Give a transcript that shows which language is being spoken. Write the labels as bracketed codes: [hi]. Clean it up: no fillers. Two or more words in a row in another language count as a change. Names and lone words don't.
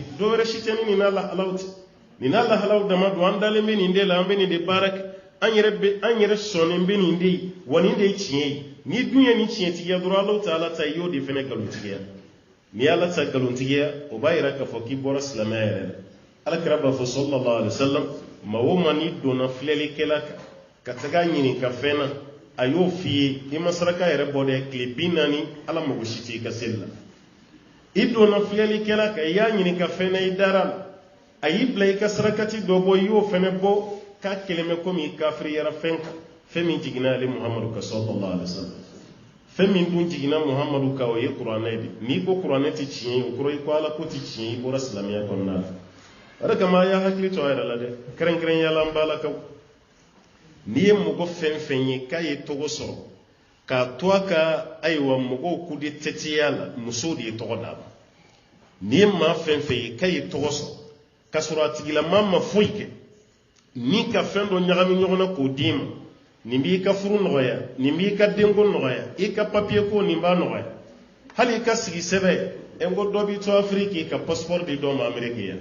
[bm] dɔ wɛrɛ si tɛ ni nin n'a lahalaw tɛ nin n'a lahalaw dama don an dalen bɛ nin de la an bɛ nin de baara kɛ an yɛrɛ sɔnnen bɛ nin de ye wa nin de ye tiɲɛ ye ni dun ye nin tiɲɛtigiya dɔrɔn Alahu Taala ta i y'o de fana nkalontigiya n'i ye Ala ta nkalontigiya o b'a yɛrɛ k'a fɔ k'i bɔra silamɛya yɛrɛ la Alakira b'a fɔ [ar] صلى الله عليه وسلم [bm] maa o maa n'i donna filɛlikɛla kan ka taga ɲininka fɛn na a y'o f'i ye i ma saraka yɛrɛ bɔ dɛ tile 40 Ala mago si t'i ka seli la i donna filɛlikɛla kan i y'a ɲininka fɛn na i dara la a y'i bila i ka sarakati dɔ bɔ i y'o fɛnɛ bɔ k'a kelen bɛ komi i kafiriyara fɛn kan fɛn min jiginna ale Muhamadu kan [ar] صلى الله عليه وسلم [bm] fɛn min dun jiginna Muhamadu kan o ye kuranɛ de n'i ko kuranɛ tɛ tiɲɛ ye o kɔrɔ i ko Ala ko tɛ tiɲɛ i bɔra silamɛya kɔnɔna la o de kama a y'a hakili to a yɛrɛ la dɛ kɛrɛnkɛrɛnnenya la an balakaw n'i ye mɔgɔ fɛn fɛn ye k'a ye tɔgɔ sɔrɔ k'a to a ka ayiwa mɔgɔw [fr] coup de tête [bm] la musow de ye tɔgɔ d'a ma n'i ye maa fɛn fɛn ye k'a ye tɔgɔ sɔrɔ k'a sɔrɔ a tigilama ma foyi kɛ ni ka fɛn dɔ ɲagami ɲɔgɔn na k'o d'i ma nin b'i ka furu nɔgɔya nin b'i ka denko nɔgɔya i ka papier ko nin b'a nɔgɔya hali i ka sigi sɛbɛn n ko dɔ b'i to Afrique ka passeport di dɔ ma Amérique yan